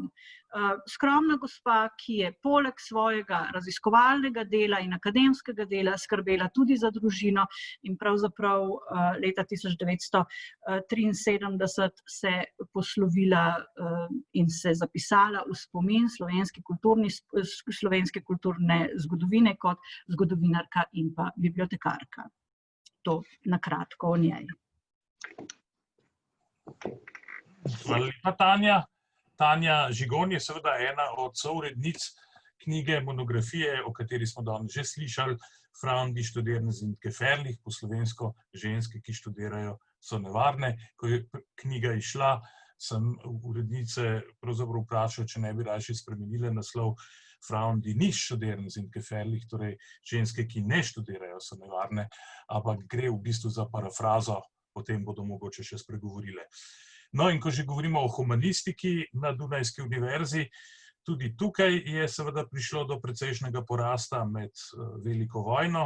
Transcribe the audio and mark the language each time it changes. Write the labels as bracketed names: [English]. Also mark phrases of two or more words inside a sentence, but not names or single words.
[Slovenian] Skromna gospa, ki je poleg svojega raziskovalnega dela in akademskega dela skrbela tudi za družino, in pravzaprav leta 1973 se poslovila in se zapisala v spomin slovenske kulturne zgodovine kot zgodovinarka in pa bibliotekarka. To na kratko o njej. Hvala lepa, Tanja. Tanja Žigon je seveda ena od sourednic knjige, monografije, o kateri smo danes že slišali, [German] Frauen, die studieren, sind gefährlich, [Slovenian] po slovensko ženske, ki študirajo, so nevarne. Ko je knjiga izšla, sem urednice pravzaprav vprašal, če ne bi raje spremenile naslov [German] Frauen, die nicht studieren, sind gefährlich, [Slovenian] torej ženske, ki ne študirajo, so nevarne, ampak gre v bistvu za parafrazo, o tem bodo mogoče še spregovorile. No, in ko že govorimo o humanistiki na Dunajski univerzi, tudi tukaj je seveda prišlo do precejšnjega porasta med veliko vojno.